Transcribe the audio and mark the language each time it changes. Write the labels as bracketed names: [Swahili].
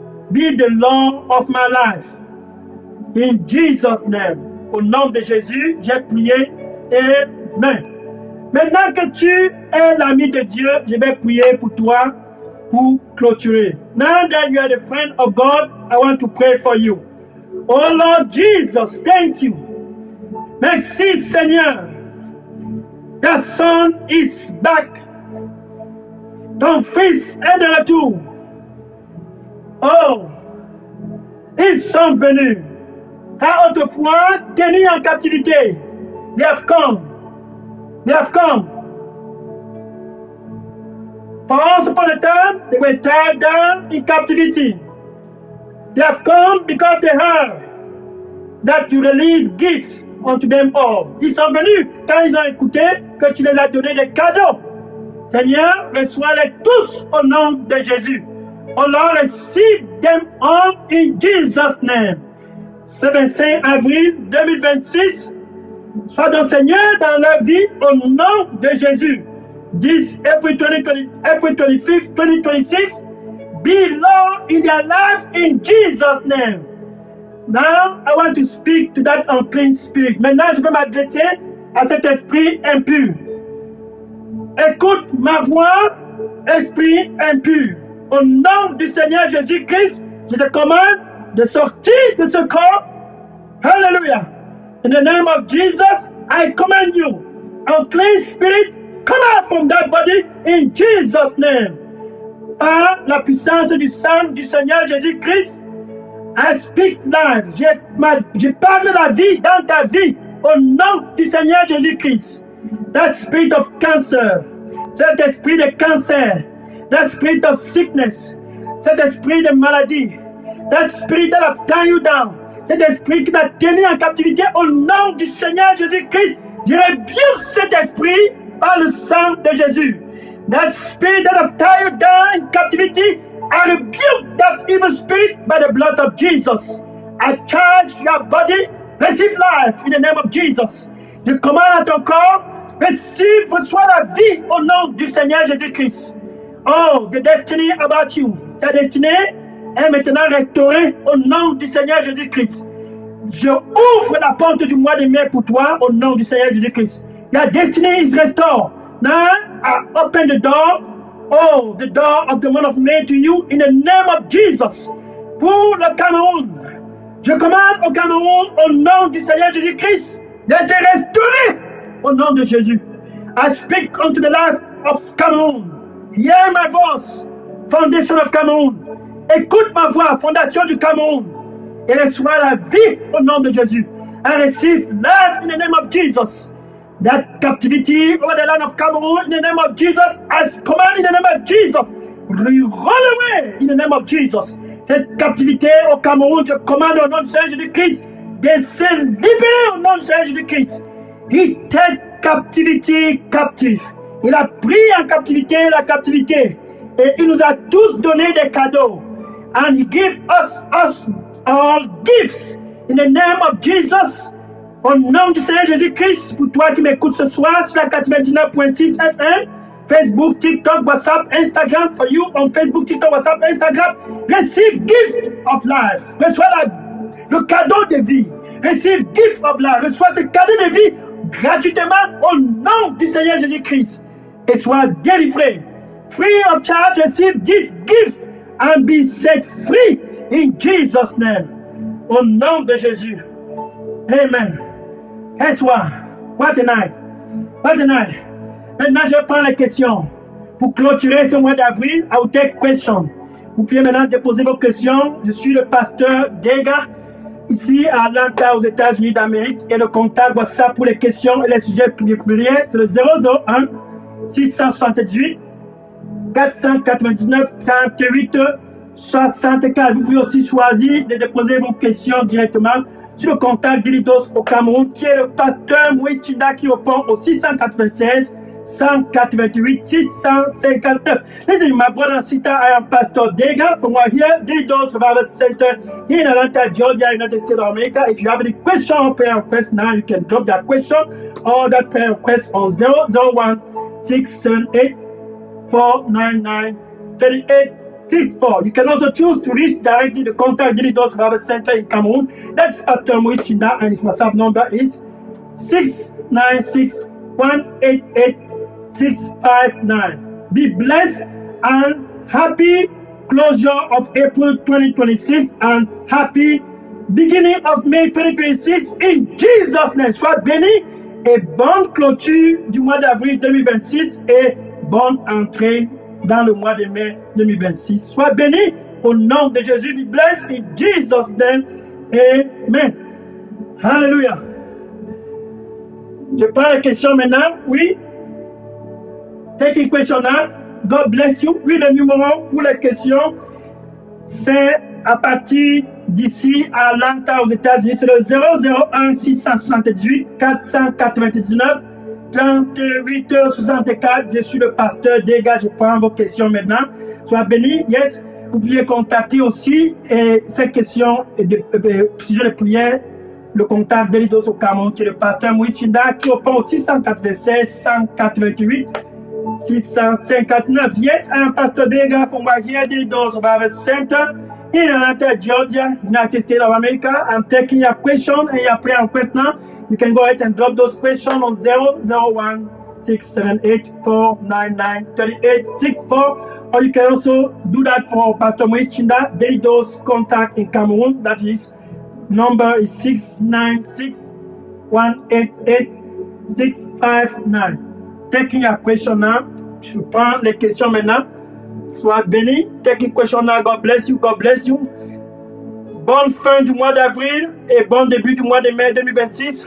[English] Be the Lord of my life. In Jesus' name. [French] Au nom de Jésus, j'ai prié. Amen. Maintenant que tu es l'ami de Dieu, je vais prier pour toi pour clôturer. [English] Now that you are the friend of God, I want to pray for you. Oh Lord Jesus, thank you. [French] Merci Seigneur. [English] Your son is back. [French] Ton fils est de retour. Oh, ils sont venus. Car autrefois, tenus en captivité, [English] they have come. They have come. For once upon a time, they were tied down in captivity. They have come because they heard that you release gifts unto them all. [French] Ils sont venus quand ils ont écouté que tu les as donné des cadeaux. Seigneur, reçois-les tous au nom de Jésus. [English] Oh Lord, receive them all in Jesus' name. [French] Ce 25 avril 2026, sois donc Seigneur dans leur vie au nom de Jésus. [English] This April 25th, 2026, be Lord in their life in Jesus' name. Now, I want to speak to that unclean spirit. [French] Maintenant, je vais m'adresser à cet esprit impur. Écoute ma voix, esprit impur. Au nom du Seigneur Jésus-Christ, je te commande de sortir de ce corps. Hallelujah. [English] In the name of Jesus, I command you, unclean spirit, come out from that body in Jesus' name. [French] Par la puissance du sang du Seigneur Jésus-Christ, [English] I speak life. [French] Je parle la vie dans ta vie au nom du Seigneur Jésus-Christ. [English] That spirit of cancer, [French] cet esprit de cancer, [English] that spirit of sickness, [French] cet esprit de maladie, [English] that spirit that have tied you down, [French] cet esprit qui t'a tenu en captivité au nom du Seigneur Jésus-Christ, je rebuke cet esprit par le sang de Jésus. [English] That spirit that have tied you down in captivity, I rebuke that evil spirit by the blood of Jesus. I charge your body, receive life in the name of Jesus. [French] Je commande à ton corps, reçois la vie au nom du Seigneur Jésus-Christ. [English] Oh, the destiny about you. [French] Ta destinée est maintenant restaurée au nom du Seigneur Jésus-Christ. Je ouvre la porte du mois de mai pour toi au nom du Seigneur Jésus-Christ. [English] Your destiny is restored. Now, I open the door. Oh, the door of the month of May to you in the name of Jesus. [French] Pour le Cameroun, je commande au Cameroun au nom du Seigneur Jésus-Christ d'être restauré au nom de Jésus. [English] I speak unto the life of Cameroon. Hear my voice, foundation of Cameroon. [French] Écoute ma voix, fondation du Cameroun. Et reçois la vie au nom de Jésus. [English] I receive life in the name of Jesus. That captivity over the land of Cameroon in the name of Jesus, as command in the name of Jesus, run away in the name of Jesus. [French] Cette captivité au Cameroun, je commande au nom du Seigneur Jésus-Christ de se libérer au nom du Seigneur Jésus-Christ. [English] He take captivity captive. [French] Il a pris en captivité la captivité et il nous a tous donné des cadeaux. [English] And he gave us all gifts in the name of Jesus. [French] Au nom du Seigneur Jésus-Christ, pour toi qui m'écoutes ce soir sur la 99.6 FM, Facebook, TikTok, WhatsApp, Instagram, [English] for you on Facebook, TikTok, WhatsApp, Instagram, receive gift of life. [French] Reçois le cadeau de vie. [English] Receive gift of life. [French] Reçois ce cadeau de vie gratuitement au nom du Seigneur Jésus-Christ. Et sois délivré. [English] Free of charge, receive this gift and be set free in Jesus' name. [French] Au nom de Jésus. Amen. Et soir, [English] what a night. What a night. [French] Maintenant, je prends les questions. Pour clôturer ce mois d'avril, [English] I will take questions. [French] Vous pouvez maintenant déposer vos questions. Je suis le pasteur Dega, ici à Atlanta, aux États-Unis d'Amérique. Et le contact WhatsApp pour les questions et les sujets privilégiés, c'est le 001 678 499 38 64. Vous pouvez aussi choisir de déposer vos questions directement sur le contact d'Ilidos au Cameroun, qui est le pasteur Moïse Chinda, qui répond au 696 188 659. [English] Listen, my brother and sister, I am Pastor Dega from right here, Dilidos Revival Center here in Atlanta, Georgia, United States of America. If you have any question or prayer request now, you can drop that question or that prayer request on 001 678 499 3864. You can also choose to reach directly the contact Daily Dose Revival Center in Cameroon. That's Pastor Moise Chinda, and his WhatsApp number is 696-188-659. Be blessed and happy closure of April 2026 and happy beginning of May 2026 in Jesus' name. [French] Sois béni et bonne clôture du mois d'avril 2026 et bonne entrée dans le mois de mai 2026. Sois béni au nom de Jésus. [English] Be blessed in Jesus' name. Amen. Hallelujah. [French] Je prends la question maintenant. Oui. [English] Take a question now. God bless you. [French] Oui, le numéro pour les questions, c'est à partir d'ici à Atlanta aux États-Unis. C'est le 001 678 499 38h64. Je suis le pasteur Dega. Je prends vos questions maintenant. Sois béni. Yes. Vous pouvez contacter aussi ces questions et sujet de prière. Le contact Daily Dose au Cameroun, qui est le pasteur Moise Chinda, qui répond au 696 188 659. [English] Yes, I am Pastor Dega from right here, Daily Dose Revival Center in Atlanta, Georgia, United States of America. I'm taking your question and your prayer request now. You can go ahead and drop those questions on 001 678 499 3864, or you can also do that for Pastor Moise Chinda, Daily Dose contact in Cameroon. That is number is 696-188-659. Taking your question now. [French] Je prends les questions maintenant. Sois béni. [English] Taking question now. God bless you. God bless you. [French] Bonne fin du mois d'avril et bon début du mois de mai 2026.